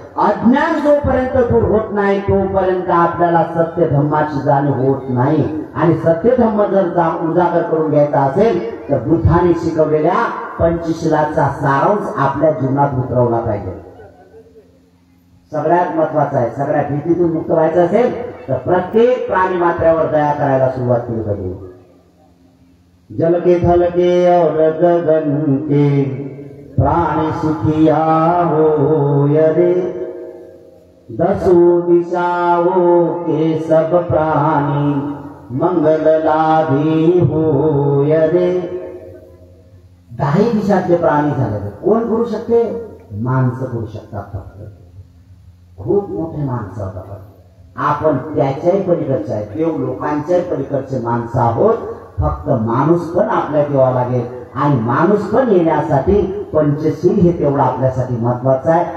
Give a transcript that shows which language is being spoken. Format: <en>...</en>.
<mr>अज्ञान जोपर्यंत दूर होत नाही तोपर्यंत आपल्याला सत्य धर्माची जाणीव होत नाही आणि सत्य धर्म जर उजागर करून घ्यायचा असेल तर बुद्धाने शिकवलेल्या पंचशीलाचा सारांश आपल्या जीवनात उतरवला पाहिजे। सगळ्यात महत्वाचं आहे, सगळ्या भीतीतून मुक्त व्हायचं असेल तर प्रत्येक प्राणी मात्र्यावर दया करायला सुरुवात केली पाहिजे।</mr> <hi>जल के थल के और गगन के प्राणी सुखिया हो रे, दसो दिशाओं के सब प्राणी मंगल लाभी हो रे।</hi> <mr>10 दिशातले प्राणी झाले कोण करू शकते? माणसं करू शकतात फक्त। खूप मोठे माणसं होतात आपण, त्याच्याही पलीकडचे आहे, देव लोकांच्याही पलीकडचे माणसं आहोत। फक्त माणूस पण आपल्यात यावा लागेल आणि माणूस पण येण्यासाठी पंचशील हे तेवढं आपल्यासाठी महत्वाचं आहे।</mr>